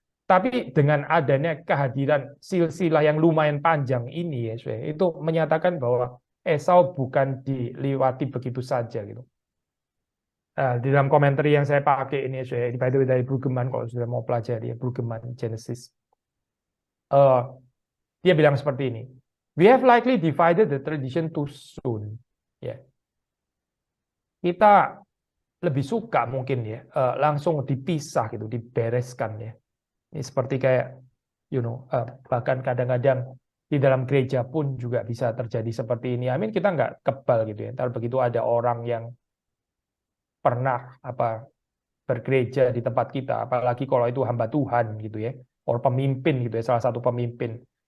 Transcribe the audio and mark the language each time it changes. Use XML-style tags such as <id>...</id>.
<id>Tapi dengan adanya kehadiran silsilah yang lumayan panjang ini ya, itu menyatakan bahwa Esau bukan diliwati begitu saja gitu. Di dalam komentar yang saya pakai ini ya, dari Brueggemann, kalau sudah mau pelajari ya, Brueggemann Genesis. Dia bilang seperti ini.</id> <en>We have likely divided the tradition too soon.</en> <id>Ya. Kita lebih suka mungkin ya langsung dipisah gitu, dibereskan ya. Ini seperti kayak bahkan kadang-kadang di dalam gereja pun juga bisa terjadi seperti ini. Amin, kita nggak kebal gitu ya. Ntar begitu ada orang yang pernah bergereja di tempat kita, apalagi kalau itu hamba Tuhan gitu ya, or pemimpin gitu ya, salah satu pemimpin.</id>